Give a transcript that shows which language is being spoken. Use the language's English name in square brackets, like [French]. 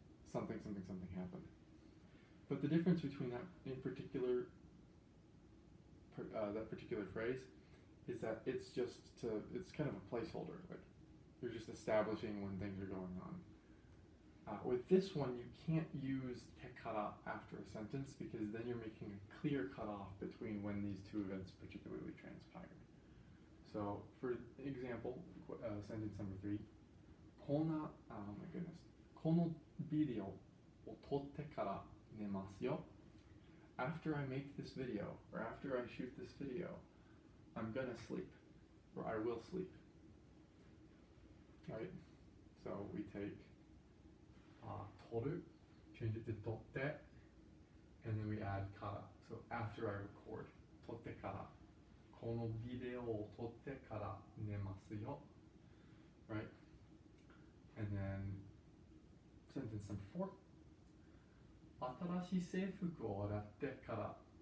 [English] Something happened. But the difference between that in particular, that particular phrase, is that it's kind of a placeholder. Like, you're just establishing when things are going on. With this one, you can't use te kara after a sentence because then you're making a clear cutoff between when these two events particularly transpired. So, for example, sentence number 3, [Japanese] このビデオを撮ってから寝ますよ. [English] After I make this video, or after I shoot this video, I'm gonna sleep, or I will sleep. Right? So we take 撮る, change it to 撮って, and then we add から. So after I record, 撮ってから. [Japanese] このビデオを撮ってから寝ますよ. [English] Right? And then sentence number 4. [Japanese] 新しい制服を洗ってから.